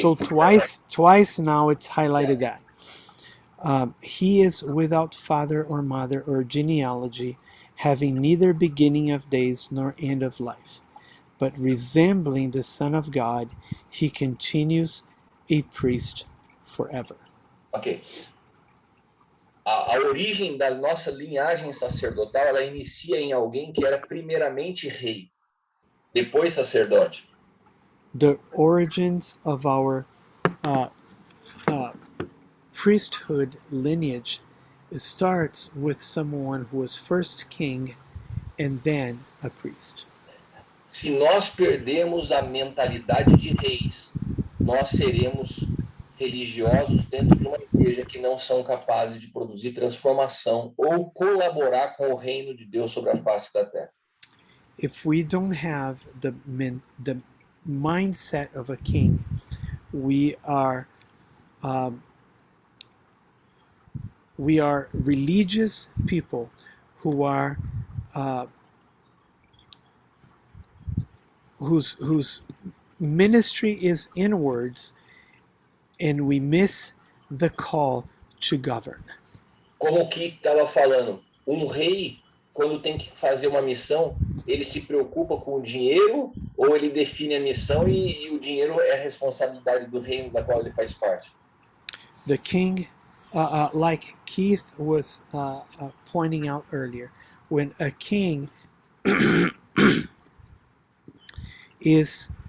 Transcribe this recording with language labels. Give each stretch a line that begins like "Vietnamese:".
English: So twice now it's highlighted that. He is without father or mother or genealogy, having neither beginning of days nor end of life. But resembling the Son of God, he continues a priest forever. Ok.
Portuguese: A origem da nossa linhagem sacerdotal, ela inicia em alguém que era primeiramente rei, depois sacerdote.
English: The origins of our priesthood lineage starts with someone who was first king and then a priest.
Portuguese: Se nós perdemos a mentalidade de reis, nós seremos religiosos dentro de uma igreja que não são capazes de produzir transformação ou colaborar com o reino de Deus sobre a face da terra.
English: If we don't have the mindset of a king, we are religious people who are whose ministry is inwards, and we miss the call to govern.
Portuguese: Como o Keith estava falando, rei, quando tem que fazer uma missão, ele se preocupa com o dinheiro ou ele define a missão e o dinheiro é a responsabilidade do reino da qual ele faz parte?
English: The king, like Keith was pointing out earlier, when a king is